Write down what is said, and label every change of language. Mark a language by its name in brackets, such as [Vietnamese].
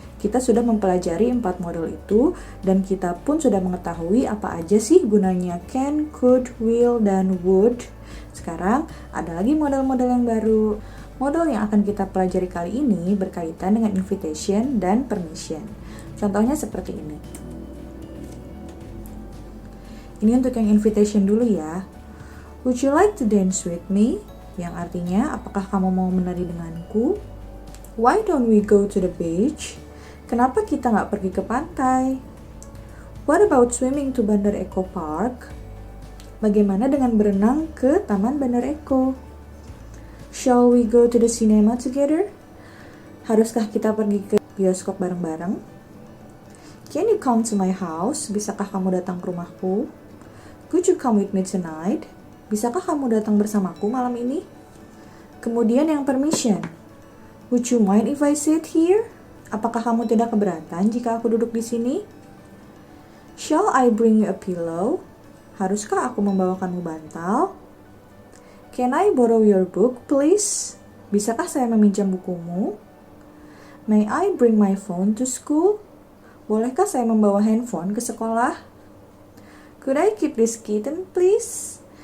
[Indonesian] Kita sudah mempelajari 4 model itu, dan kita pun sudah mengetahui apa aja sih gunanya can, could, will, dan would. Sekarang ada lagi model-model yang baru. Model yang akan kita pelajari kali ini berkaitan dengan invitation dan permission. Contohnya seperti ini. Ini untuk yang invitation dulu ya. [English] Would you like to dance with me? [Indonesian] Yang artinya, apakah kamu mau menari denganku? [English] Why don't we go to the beach? [Indonesian] Kenapa kita nggak pergi ke pantai? [English] What about swimming to Bandar Eco Park? [Indonesian] Bagaimana dengan berenang ke Taman Bandar Eco? [English] Shall we go to the cinema together? [Indonesian] Haruskah kita pergi ke bioskop bareng-bareng? [English] Can you come to my house? [Indonesian] Bisakah kamu datang ke rumahku? [English] Could you come with me tonight? [Indonesian] Bisakah kamu datang bersamaku malam ini? Kemudian yang permission. [English] Would you mind if I sit here? [Indonesian] Apakah kamu tidak keberatan jika aku duduk di sini? [English] Shall I bring you a pillow? [Indonesian] Haruskah aku membawakanmu bantal? [English] Can I borrow your book, please? [Indonesian] Bisakah saya meminjam bukumu? [English] May I bring my phone to school? [Indonesian] Bolehkah saya membawa handphone ke sekolah? [English] Could I keep this kitten, please?